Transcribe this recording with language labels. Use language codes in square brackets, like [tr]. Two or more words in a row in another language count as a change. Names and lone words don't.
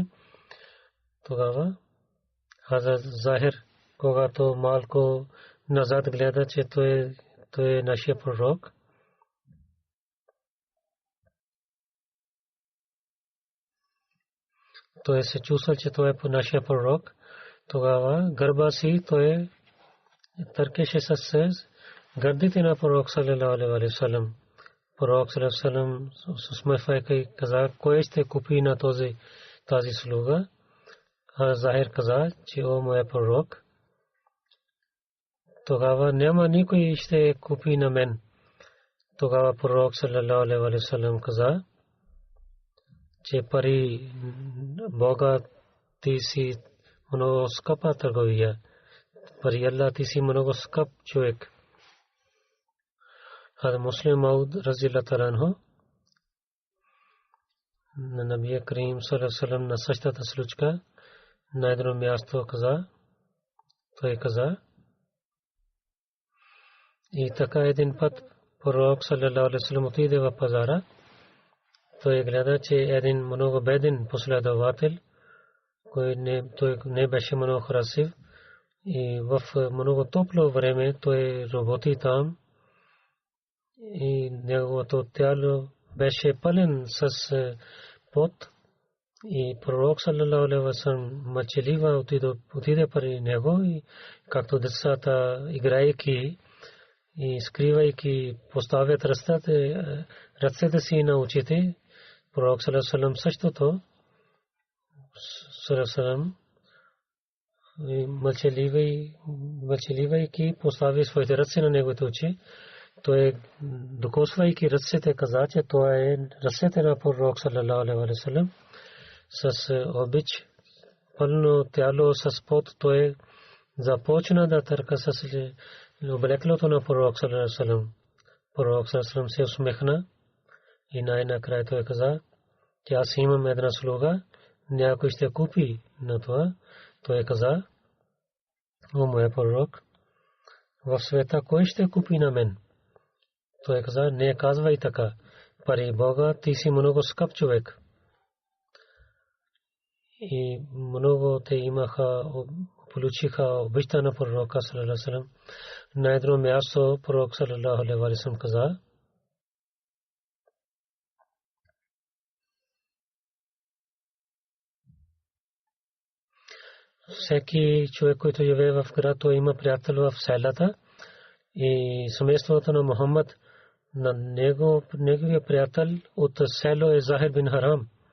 [bg] Тогава Хазрат Захир, когато малко назад гледа, че той е нашия пророк, той се чувства, че той е нашия пророк. Тогава гърба си той търкеше с гърдите на пророк [ar] صلى الله عليه وسلم. [bg] Пророк [ar] صلى الله عليه وسلم [bg] усмихвайки каза, кой ще купи на тази слуга? Захир каза, че о моя пророк, тогава няма никой ще купи на мен. Тогава пророк [ar] صلى الله عليه وسلم [bg] каза, че пари Бога ти си много скъпа търговия. Пари Аллах ти си много скъп човек. Хазрат Муслим Мауд [ar] رضي الله عنه [bg] на [ar] نبي كريم صلى الله عليه وسلم [bg] на същата случка на едно място каза, той каза, и така един път пророк [ar] صلى الله عليه وسلم [bg] отиде в пазара. Той гледа, че един много беден последовател, той не беше много красив, и в много топло време той работи там и неговото тяло беше пълен с пот. И пророк [ar] صلى الله عليه وسلم [bg] мълчаливо отиде при него и както децата играейки и скривайки поставят ръцете си на очите. Пророк [ar] صلى الله عليه وسلم [bg] същото мълчаливайки постави своите ръце на неговите очи. Той докосвайки ръцете каза, че това е ръцете на пророк [ar] صلى الله عليه وسلم. [bg] С обич пълно тяло с пот той започна да търка с облеклото на пророк [ar] صلى الله عليه وسلم. [bg] Пророк [ar] صلى الله عليه وسلم [bg] се усмихна и най-накрая той каза, че аз имам една слуга, някой ще купи на това. Той каза, о моя пророк, в света кой ще купи на мен? Той каза, не казвай така, пари Бога ти си много скъп човек. И много те имаха, получиха обичта на пророка [ar] صلى الله عليه وسلم. [bg] На едно място пророк [ar] صلى الله عليه وسلم [bg] каза, всеки човек, който живее в град, той има приятел в селата, и семейството на Мухаммад, на неговия приятел от село е Захир бин Харам.